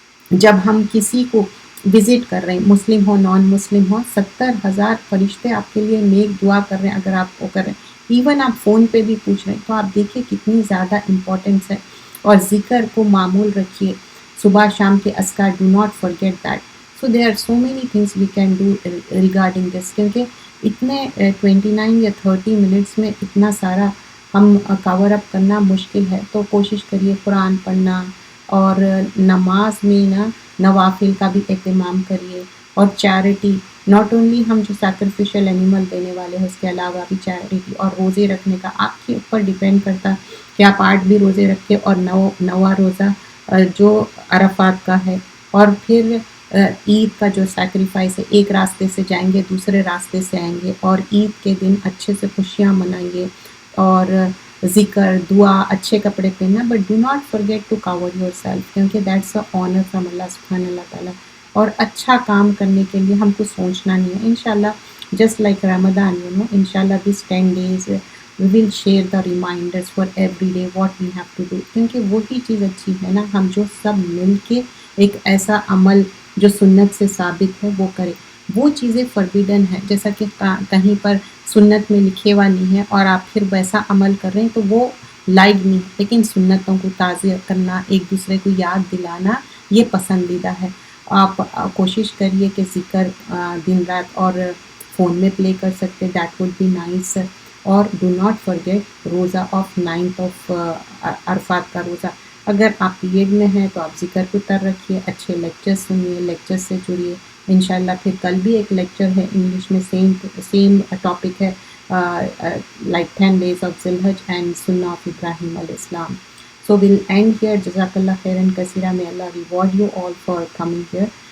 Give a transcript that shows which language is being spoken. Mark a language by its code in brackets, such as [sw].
[ur] جب ہم کسی کو وزٹ کر رہے ہیں، مسلم ہو نان مسلم ہو، 70,000 فرشتے آپ کے لیے نیک دعا کر رہے ہیں. اگر آپ وہ کر رہے ہیں، ایون آپ فون پہ بھی پوچھ رہے ہیں، تو آپ دیکھیے کتنی زیادہ امپورٹنس ہے. اور ذکر کو معمول رکھیے، صبح شام کے اذکار، [en] Do not forget that. So there are so many things we can do regarding this. [ur] کیونکہ اتنے 29 یا 30 منٹس میں اتنا سارا ہم کور اپ کرنا مشکل ہے. تو کوشش کریے قرآن پڑھنا، اور نماز میں نا نوافل کا بھی اہتمام کریے. اور چیریٹی، [en] not only [ur] ہم جو سیکریفیشل اینیمل دینے والے ہیں، اس کے علاوہ بھی چیریٹی. اور روزے رکھنے کا آپ کے اوپر ڈیپینڈ کرتا کہ آپ 8 بھی روزے رکھے، اور 9واں روزہ جو عرفات کا ہے. اور پھر عید کا جو سیکریفائس ہے، ایک راستے سے جائیں گے دوسرے راستے سے آئیں گے، اور عید کے دن اچھے سے خوشیاں منائیں گے. اور ذکر، دعا، اچھے کپڑے پہننا، [en] but do not forget to cover yourself, [ur] کیونکہ [en] that's a honour from [ur] اللہ سبحانہ اللہ تعالیٰ. اور اچھا کام کرنے کے لیے ہم کو سوچنا نہیں ہے. [en] انشاءاللہ just like Ramzan, انشاءاللہ this 10 days we will share the reminders for every day what we have to do. [ur] کیونکہ وہی چیز اچھی ہے نا، ہم جو سب مل کے ایک ایسا عمل جو سنت سے ثابت ہے وہ کرے. وہ چیزیں فربیڈن ہے، جیسا کہ کہیں پر سنت میں لکھے ہوا نہیں ہے اور آپ پھر ویسا عمل کر رہے ہیں تو وہ لائق نہیں ہے. لیکن سنتوں کو تازہ کرنا، ایک دوسرے کو یاد دلانا، یہ پسندیدہ ہے. آپ کوشش کریے کہ ذکر دن رات اور فون میں پلے کر سکتے، [en] That would be nice. [ur] اور [en] do not forget [ur] روزہ آف 9th آف عرفات کا روزہ. اگر آپ پیریڈ میں ہیں تو آپ ذکر کو تر رکھیے، اچھے لیکچر سنیے، لیکچر سے جڑیے. انشاءاللہ پھر کل بھی ایک لیکچر ہے انگلش میں، سیم ٹاپک ہے، [en] like 10 days of Zilhaj and Sunnah of Ibrahim alayhi salam. So we'll end here. [ar] Jazakallah khairan kaseera. [en] May Allah reward you all for coming here.